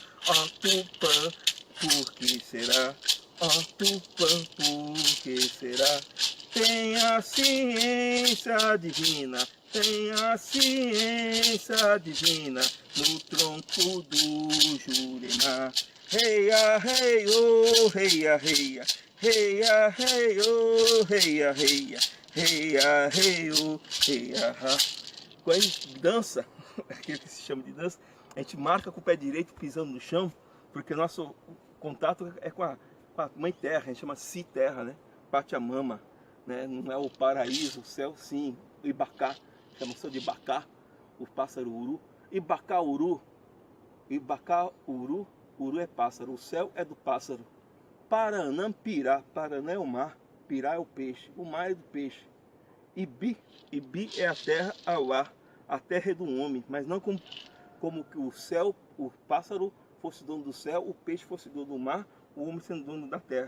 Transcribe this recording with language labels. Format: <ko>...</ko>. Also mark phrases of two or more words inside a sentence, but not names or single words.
<pt>Ó Tupã, por que será? Ó Tupã, por que será? Tem a ciência divina, tem a ciência divina no tronco do Jurema. Reia, reio, reia, reia, reia, reio, reia, reia, reia, reio, reia. Quando a gente dança, aquilo que se chama de dança, a gente marca com o pé direito pisando no chão, porque nosso contato é com a mãe terra, a gente chama Si Terra, né? Pachamama, né? Não é o paraíso, o céu sim, o Ibacá, chama-se de Ibacá, o pássaro uru.</pt> <tpw>Ibacá uru, Ibacá uru,</tpw> <pt>uru é pássaro, o céu é do pássaro.</pt> <tpw>Paranã pirá,</tpw> <pt>Paranã é o mar, pirá é o peixe, o mar é do peixe. Ibi, Ibi é a terra ao ar, a terra é do homem, mas não como que o céu, o pássaro fosse dono do céu, o peixe fosse dono do mar, o homem sendo dono da terra.</pt>